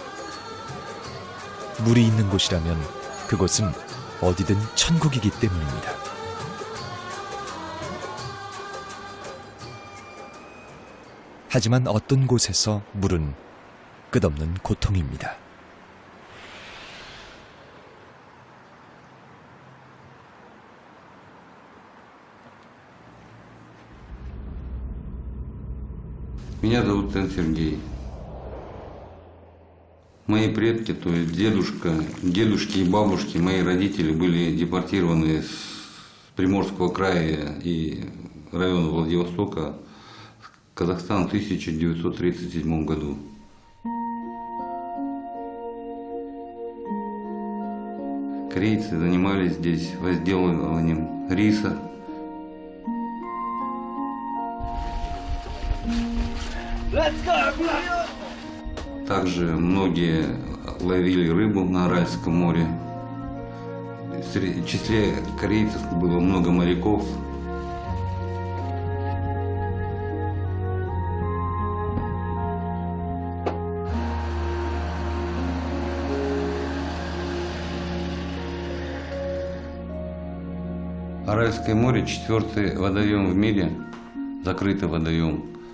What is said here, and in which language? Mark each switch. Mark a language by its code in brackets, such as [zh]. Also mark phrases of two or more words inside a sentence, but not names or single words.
[ko] 물이 있는 곳이라면 그곳은 어디든 천국이기 때문입니다. 하지만 어떤 곳에서 물은 끝없는 고통입니다. [ru] Меня зовут Тен Сергей. Мои предки, то есть дедушки и бабушки, мои родители были депортированы с Приморского края и района Владивостока в Казахстан в 1937 году. Корейцы занимались здесь возделыванием риса. [en] Let's go, everybody! [ru] Также многие ловили рыбу на Аральском море. В числе корейцев было много моряков. Аральское море – 4-й водоем в мире, закрытый водоем.